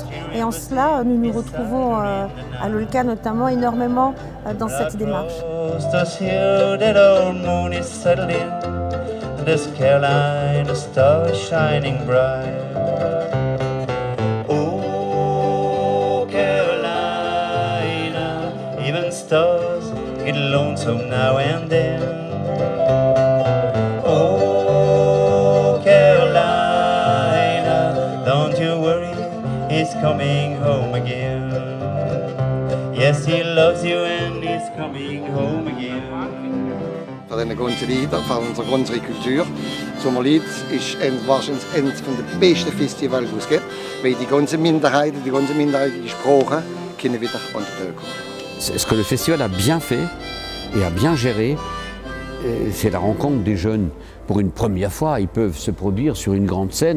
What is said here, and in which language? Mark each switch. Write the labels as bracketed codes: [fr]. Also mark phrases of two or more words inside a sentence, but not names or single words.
[fr] Et en cela, nous nous retrouvons à l'Olca notamment énormément dans cette démarche. [en] This Carolina star is shining bright. Oh, Carolina, even stars get lonesome now and then. Oh, Carolina, don't you worry, he's coming home again. Yes, he loves you and he's coming home again. [de] Von diesen ganzen Liedern, von unserer ganzen Kultur. Sommerlied ist wahrscheinlich eines der besten Festivals, die es gibt, weil die ganzen minderheitlichen Sprachen können wieder an die Welt kommen. [fr] Ce que le festival a bien fait et a bien géré, c'est la rencontre des jeunes. Pour une première fois, ils peuvent se produire sur une grande scène.